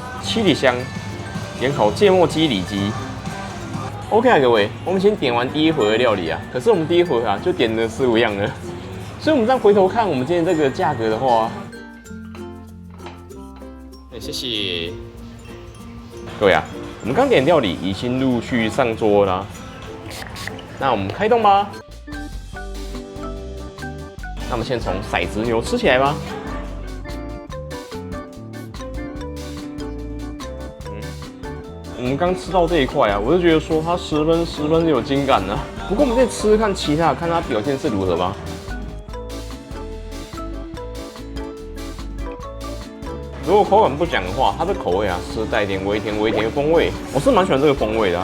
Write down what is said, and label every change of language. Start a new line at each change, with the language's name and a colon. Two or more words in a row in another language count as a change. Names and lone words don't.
Chinese: 七里香、鹽烤芥末雞里脊。OK 啊，各位，我們先點完第一回的料理啊，可是我們第一回啊就點了15樣了。所以，我們再回頭看我們今天這個價格的話，謝謝各位啊！我們剛點料理已經陸續上桌啦，那我們開動吧。那我們先從骰子牛吃起來吧。我們剛吃到這一塊啊，我就覺得說它10分有精感啊。不過我們再吃吃看其他，看它表現是如何吧。如果口感不講的話，它的口味啊是帶點微甜的風味，我是蠻喜歡這個風味的、啊。